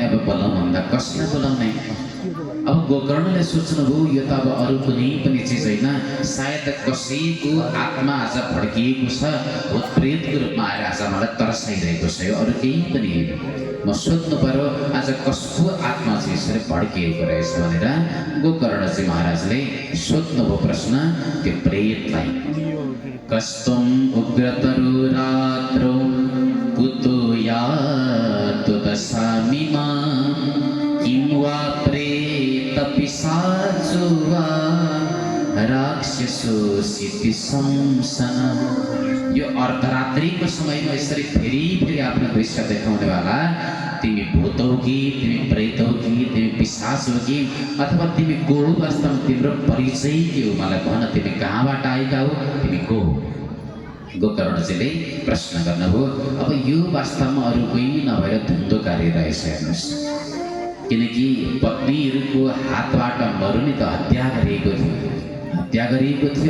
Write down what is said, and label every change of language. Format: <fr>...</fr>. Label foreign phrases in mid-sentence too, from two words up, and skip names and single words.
<ne>अब बोलाउँ भन्दा कसलाई बोलाउने? अब गोकर्णले सोच्नुभयो यो त अब अरू कुनै पनि चिज होइन, सायद कसैको आत्मा आज भड्किएको छ, भूत प्रेतको रूपमा आएर आज मलाई तर्साइरहेको छ, यो अरू केही पनि होइन। म सोध्नु पर्यो आज कसको आत्मा चाहिँ यसरी भड्किएको रहेछ भनेर गोकर्णजी महाराजले सोध्नुभयो प्रश्न त्यो प्रेतलाई।</ne> <sa>कस्तुम उग्रतरो रात्रो कुतो यातु दशामि मां किं वा प्रेत पिशाचो वा राक्षसो सिति संसन।</sa> <ne>यो अर्धरात्रिको समयमा यसरी फेरि फेरि आफ्नो दृश्य देखाउनेवाला तिमी भूत हो कि, तिमी प्रेत हो कि, तिमी पिशाच हो कि, अथवा तिमी को हो? वास्तवमा तिम्रो परिचय के हो? मलाई भन, तिमी कहाँबाट आएका हो, तिमी को हो? गोकर्णजीले प्रश्न गर्नुभयो। अब यो वास्तवमा अरू कोही नभएर धुन्धुकारी रहेछ हेर्नुहोस्, किनकि पत्नीहरूको हातबाट मरुनी त हत्या गरिएको थियो, हत्या गरिएको थियो।</ne>